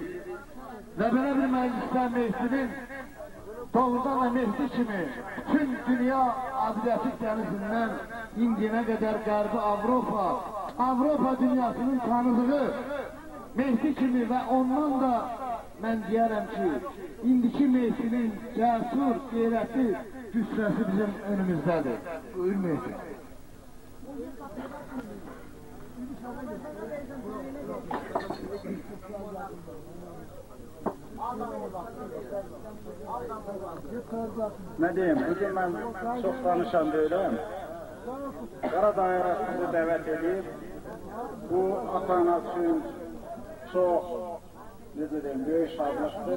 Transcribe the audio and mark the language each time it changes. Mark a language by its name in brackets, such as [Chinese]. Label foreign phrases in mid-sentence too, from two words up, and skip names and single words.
[Azerbaijani] Və belə bir məclisdə Mehdinin doğrudan da Mehdi kimi tüm dünya Adriyatik dənizindən İndiyənə qədər Qərbi Avropa dünyasının tanıdığı Mehdi kimi və ondan da mən deyərəm ki, indiki Mehdinin cəsur, qeyrəti, gücrəsi bizim önümüzdədir. Buyur Mehdi. [Turkish] Ne diyeyim, bugün ben çok tanışan değilim. Karadağ'a sizi davet edip, bu ata-ana için çok, ne diyeyim, büyük şadlıktır.